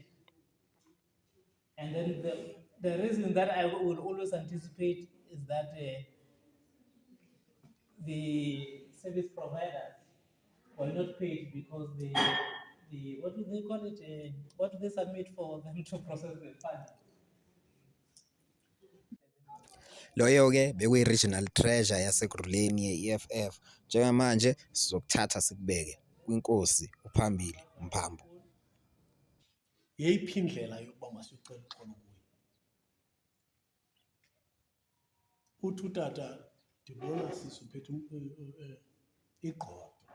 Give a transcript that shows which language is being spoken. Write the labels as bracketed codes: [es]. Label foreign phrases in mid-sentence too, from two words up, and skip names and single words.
[en] And then the reason that I will always anticipate is that the service providers were not paid because the what do they call it? What do they submit for them to process the fund? [xh] Loyo-ke bekuyi- [en] regional treasure [xh] yaseGruleni ye-EFF. Njengamanje sizokuthatha sikubeke kwinkosi uphambili Mphambo. Yeyiphi indlela yokuba masicela uxolo kuye? Uthi utata ndibona sisuphethe igqoba.